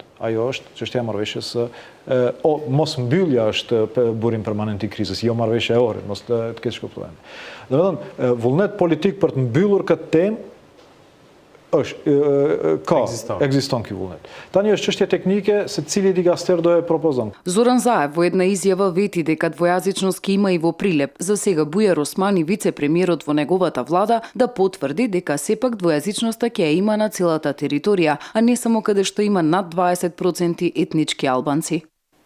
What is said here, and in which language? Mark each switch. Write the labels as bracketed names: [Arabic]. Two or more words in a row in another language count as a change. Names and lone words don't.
[Albanian] Ajo është çështja e marrëveshjes mos mbyllja është burim permanent i krizës, jo marrëveshja e Ohrit, mos të keq kuptuar. Domethënë, vullnet politik për të mbyllur këtë temë ekziston ky vullnet. Tani është çështje teknike se cili digaster do e propozon. [Macedonian] Зоран Заев во една изјава вети дека двојазичност ќе има и во Прилеп. За сега Бујар Османи, вице-премиерот во неговата влада, да потврди дека сепак двојазичноста ќе има на целата територија, а не само каде што има над 20% етнички албанци.